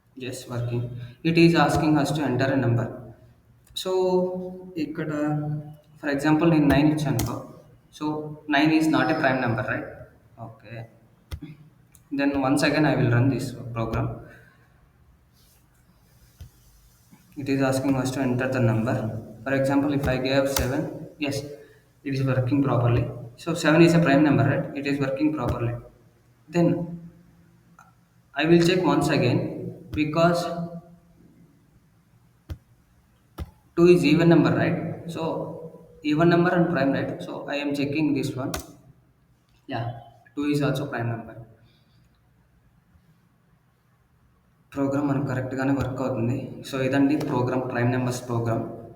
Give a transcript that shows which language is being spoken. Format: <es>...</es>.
<en>Yes, working. It is asking us to enter a number. So</en> <te>ఇక్కడ</te> <en>for example</en> <te>నేను 9 ఇచ్చాను.</te> <en>So 9 is not a prime number, right? Okay. Then once again I will run this program. It is asking us to enter the number. For example, if I gave 7, yes, it is working properly. So 7 is a prime number, right? It is working properly. Then I will check once again, because 2 is even number, right? So even number and prime, right? So I am checking this one. Yeah, 2 is also prime number.</en> <te>Programme మనకు కరెక్ట్‌గానే work అవుతుంది. So ఇదండి programme prime numbers programme.</te>